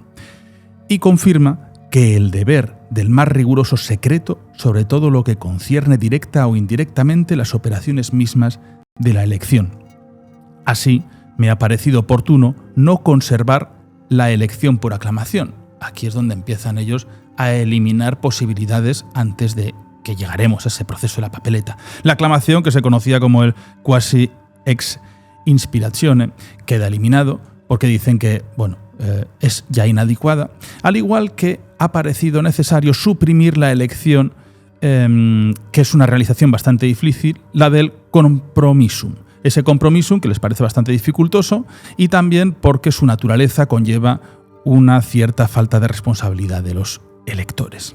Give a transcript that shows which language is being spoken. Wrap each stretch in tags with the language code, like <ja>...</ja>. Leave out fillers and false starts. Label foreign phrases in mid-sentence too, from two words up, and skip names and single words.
<es>Y confirma que el deber del más riguroso secreto sobre todo lo que concierne directa o indirectamente las operaciones mismas de la elección. Así, me ha parecido oportuno no conservar la elección por aclamación. Aquí es donde empiezan ellos a eliminar posibilidades antes de que llegaremos a ese proceso de la papeleta. La aclamación, que se conocía como el</es> <la>quasi ex inspiratione,</la> <es>queda eliminado porque dicen que, es ya inadecuada, al igual que ha parecido necesario suprimir la elección, que es una realización bastante difícil, la del compromisum. Ese compromisum que les parece bastante dificultoso y también porque su naturaleza conlleva una cierta falta de responsabilidad de los electores.</es>